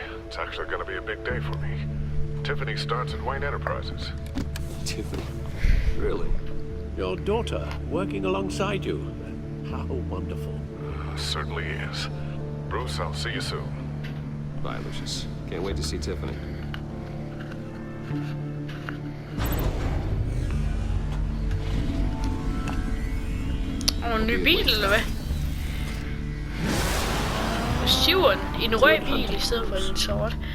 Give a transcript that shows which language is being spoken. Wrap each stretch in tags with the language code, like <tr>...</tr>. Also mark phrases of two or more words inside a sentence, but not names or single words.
<en>It's actually gonna be a big day for me. Tiffany starts at Wayne Enterprises. Tiffany? Really? Your daughter working alongside you. How wonderful. Certainly is. Bruce, I'll see you soon. Bye, Lucius. Can't wait to see Tiffany.</en> <da>Og en ny bil, eller hvad? Syveren i en rød bil i stedet for en sort.</da>